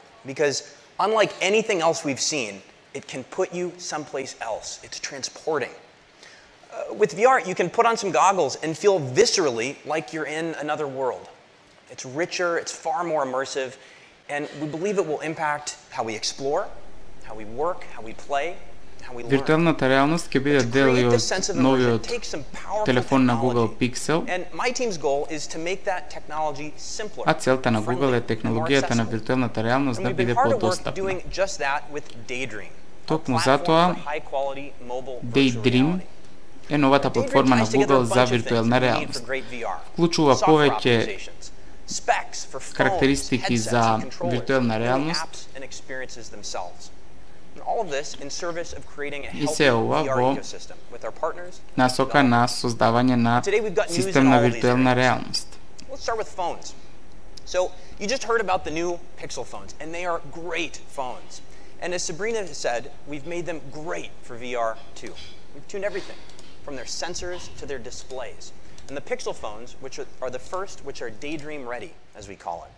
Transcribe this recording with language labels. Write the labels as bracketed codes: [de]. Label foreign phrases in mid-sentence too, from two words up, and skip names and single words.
[en] Because unlike anything else we've seen, it can put you someplace else. It's transporting. With VR, you can put on some goggles and feel viscerally like you're in another world. It's richer, it's far more immersive, and we believe it will impact how we explore, how we work, how we play, how we learn. [mk] Виртуелната реалност ќе биде дел и од новиот телефон на Google Pixel. [en] And my team's goal is to make that technology simpler. [mk] А целта на Google е технологијата на виртуелната реалност да биде подостапна. Токму затоа Daydream е новата платформа на Google за виртуелна реалност. Вклучува повеќе карактеристики за виртуелна реалност и се ова во насока на создавање на систем на виртуелна реалност. [en] So you just heard about the new Pixel phones, and they are great phones. And as Sabrina said, we've made them great for VR too. We've tuned everything, from their sensors to their displays. And the Pixel phones, which are the first, which are Daydream ready, as we call it.